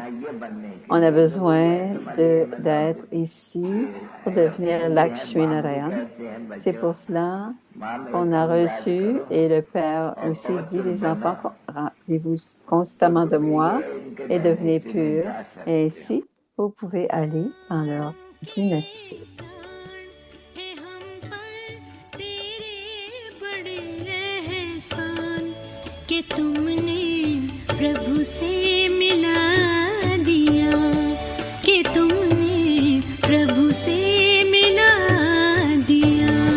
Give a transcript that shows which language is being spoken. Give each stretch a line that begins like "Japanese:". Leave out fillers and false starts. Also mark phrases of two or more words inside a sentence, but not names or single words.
French: On a besoin d'être ici pour devenir Lakshmi Narayan. C'est pour cela qu'on a reçu, et le Père aussi dit, les enfants, rappelez-vous constamment de moi et devenez purs. Et ainsi, vous pouvez aller dans leur dynastie.
Hindi: है हम पर तेरे बड़े एहसान कि तुमने प्रभु से मिला दिया कि तुमने प्रभु से मिला दिया